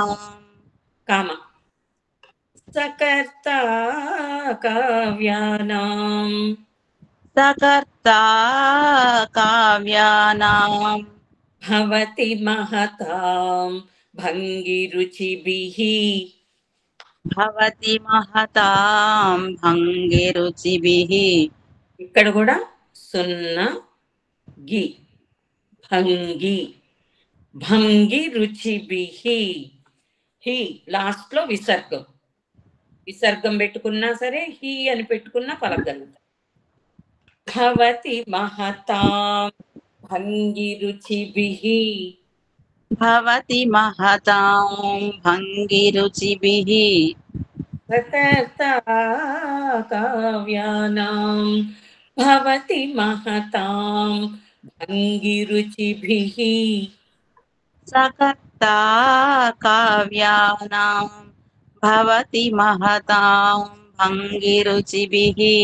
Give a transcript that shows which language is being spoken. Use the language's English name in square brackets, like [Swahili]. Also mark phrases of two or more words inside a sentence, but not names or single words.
[Sanskrit] काम सकर्ता काव्यानां सकर्ता काव्यानां भवति महतां भङ्गिरुचिभिः भवति महतां भङ्गिरुचिभिः [Telugu] ఇక్కడ కూడా సున్నా గి [Sanskrit] భంగి భంగి రుచిభిహి [Telugu] హి లాస్ట్ లో విసర్గం విసర్గం పెట్టుకున్నా సరే హి అని పెట్టుకున్నా పలకగలుగుతాం. [Sanskrit] భవతి మహతాం భంగి రుచిభిహి भवति महतां भङ्गिरुचिभिः सकर्ता काव्यानां भवति महतां भङ्गिरुचिभिः सकर्ता काव्यानां भवति महतां भङ्गिरुचिभिः